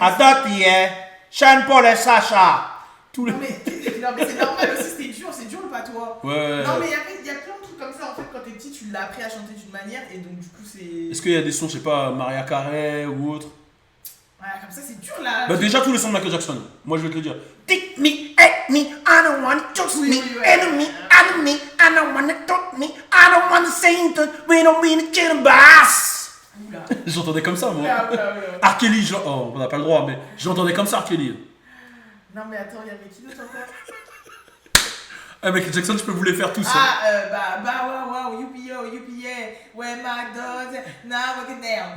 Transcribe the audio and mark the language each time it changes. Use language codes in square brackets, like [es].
[fr] Attends, Sean Paul et Sacha. Tous les... non mais c'est normal aussi, c'est dur le patois. Ouais. Non mais il y a plein de trucs comme ça en fait quand t'es petit tu l'as appris à chanter d'une manière et donc du coup c'est... Est-ce qu'il y a des sons, je sais pas, Maria Carey ou autre? Ouais comme ça c'est dur là. Bah déjà tous les sons de Michael Jackson, moi je vais te le dire. [en] Take me, hate me, I don't wanna touch me, enemy, I don't wanna touch me, I don't wanna sing to, we don't mean to kill a bass. [fr] Oula. J'entendais comme ça moi. Oula. R. Kelly, oh, on n'a pas le droit, mais j'entendais comme ça R. Kelly. Non mais attends, il y avait qui d'autre encore? Ah, Michael Jackson, je peux vous les faire tous. [en] Wow, youpi, yeah, where my dogs, now we get down.